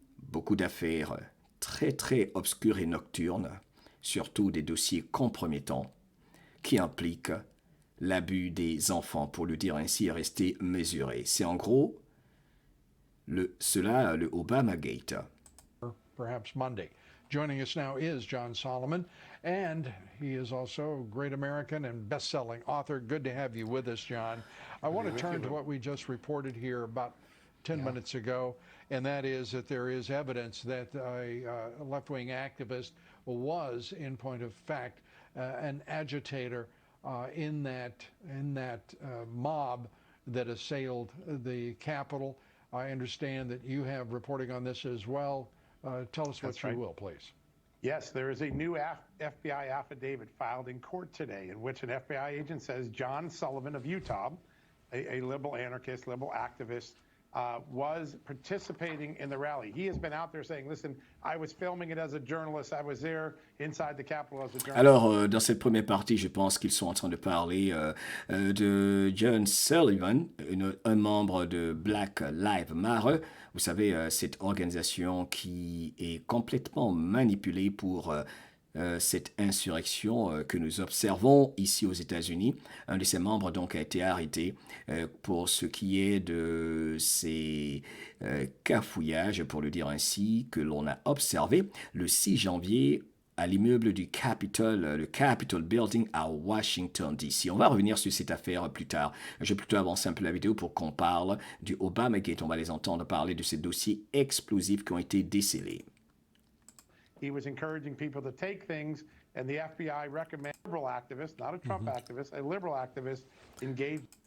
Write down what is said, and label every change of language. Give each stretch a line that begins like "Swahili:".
French: beaucoup d'affaires très très obscures et nocturnes, surtout des dossiers compromettants qui impliquent l'abus des enfants, pour le dire ainsi, et rester mesuré. C'est en gros le Obamagate.
English: Perhaps Monday. Joining us now is John Solomon, and he is also a great American and best-selling author. Good to have you with us, John. I want to turn to what we just reported here about 10 minutes ago, and that is that there is evidence that a left-wing activist was, in point of fact, an agitator in that mob that assailed the Capitol. I understand that you have reporting on this as well. Tell us what you will, please. Yes, there is a new FBI affidavit filed in court today in which an FBI agent says John Sullivan of Utah, a liberal anarchist, liberal activist, was participating in the rally. He has been out there saying, listen, I was filming it as a journalist. I was there inside the Capitol as a journalist.
French: Alors, dans cette première partie, je pense qu'ils sont en train de parler de John Sullivan, un membre de Black Lives Matter. Vous savez, cette organisation qui est complètement manipulée pour cette insurrection que nous observons ici aux États-Unis. Un de ses membres donc a été arrêté pour ce qui est de ces cafouillages, pour le dire ainsi, que l'on a observé le 6 janvier à l'immeuble du Capitol, le Capitol Building à Washington, D.C. On va revenir sur cette affaire plus tard. Je vais plutôt avancer un peu la vidéo pour qu'on parle du Obamagate. On va les entendre parler de ces dossiers explosifs qui ont été décelés.
English: He was encouraging people to take things, and the FBI recommended a liberal activist, not a Trump activist, a liberal activist, engage.